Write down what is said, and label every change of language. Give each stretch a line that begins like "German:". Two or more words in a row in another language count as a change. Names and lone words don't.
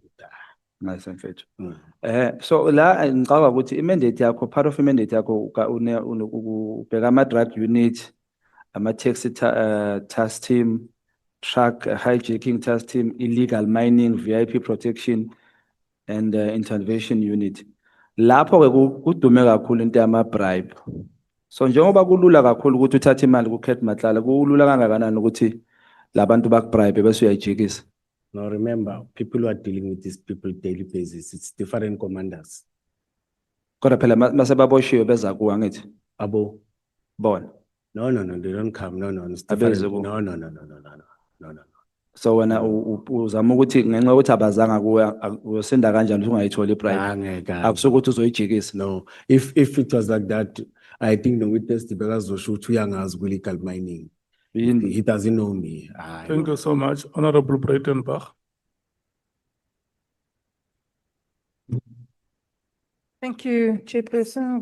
English: Nice and fit.
Zulu: So la ngicabanga ukuthi imandate yakho,
English: part of
Zulu: imandate yakho ubheka ama-drug unit,
English: ama-taxi task team, truck hijacking task team, illegal mining, VIP protection, and intervention unit.
Zulu: Lapho-ke kudume kakhulu into yama-bribe. So njengoba kulula kakhulu ukuthi uthathe imali kuKate Matlala, kulula kangakanani ukuthi labantu bakubribe bese uyayijikisa.
English: Now remember, people who are dealing with these people daily basis, it's different commanders.
Zulu: Kodwa phela mase baboshiwe beza kuwe angithi. Abo. Bona.
English: No, they don't come. No, it's
Zulu: Abeze
English: different.
Zulu: kuwe.
English: No.
Zulu: So wena uzama ukuthi ngenxa ukuthi abazanga kuwe uyosinda kanjani ukuthi ungayitholi ibribe. Angeke. Akusuke ukuthi uzoyijikisa.
English: No, if it was like that, I think the witness because of uyangazi illegal mining. He doesn't know me. Thank you so much, Honorable Breitenbach. Thank you, Chairperson.